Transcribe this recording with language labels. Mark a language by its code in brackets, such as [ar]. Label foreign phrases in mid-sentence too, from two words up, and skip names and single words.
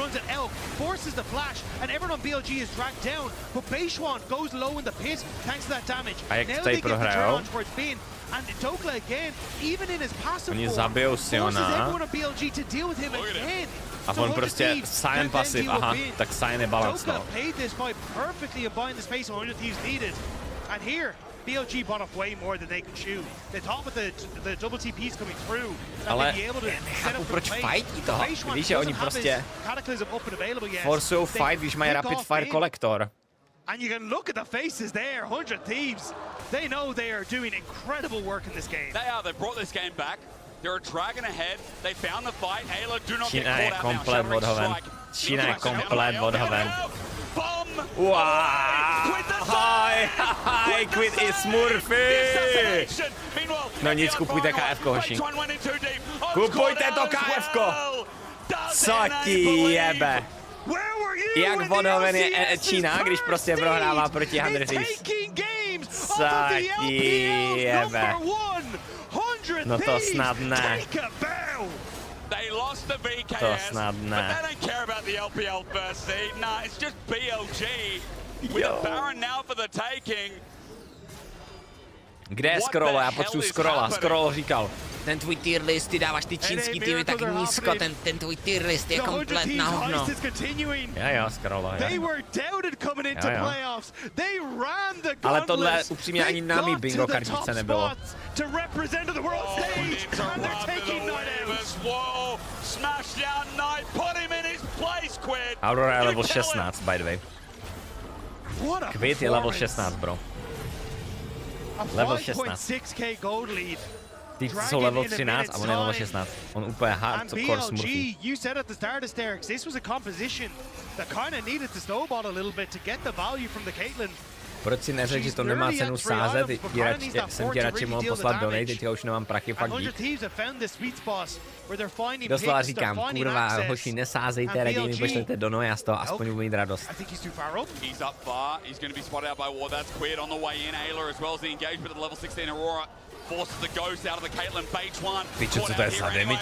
[cs] A jak tady prohrajou? Oni zabijou Siona. A on prostě Sion pasiv, aha, tak Sion je balance, no. [en] BLG bought off way more than they could chew. They thought with the double TPs coming through that [cs] ale [en] they'd be able to [cs] nechápu, proč fightí toho. Víš, že oni prostě forsují fight, když mají [en] rapid fire [cs] kolektor. [en] And you can look at the faces there, 100 Thieves. They know they are doing incredible work in this game. They are. They brought this game back. They're a dragon ahead. They found the fight. Ayla do not get [cs] Čína je [en] caught out now. [cs] komplet odhoven. Čína je komplet odhoven. Hi, quit i smurfy! No nic, kupujte KF-ko, hoši. Kupujte to KF-ko! Co ti jebe? Jak odhoven je Čína, když prostě prohrává proti 100 Thieves? Co ti jebe? No to snad ne. [en] They lost the VKS, [cs] to snad ne. [en] But they don't care about the LPL first seed. Nah, it's just BLG with a Baron now for the taking. [cs] Kde je Scroll? Já potřebuji Scrolla. Scroll říkal, ten tvůj [en] tier list, [cs] ty dáváš ty čínský týmy tak nízko, ten tvůj [en] tier list [cs] je komplet na hovno. Jo, Scrolla, jo. Ale tohle upřímně ani námi bingo kartice nebylo. Aurora je level 16, [en] by the way. [cs] Quid je level 16, bro. Level 16. Ty jsou level 13 a on je level 16. On úplně hardcore smurfí. [en] You said at the start of Sterix, this was a composition that kind of needed to snowball a little bit to get the value from the Caitlyn. [cs] Proč si neřekl, že to nemá cenu sázet? Jsem ti radši mohl poslat donate, teďka už nemám prachy, fakt dík. Doslova říkám, kurva, hoši, nesázejte, raději mi pošlete dono, já z toho aspoň budu mít radost. Pičo, co to je za damage?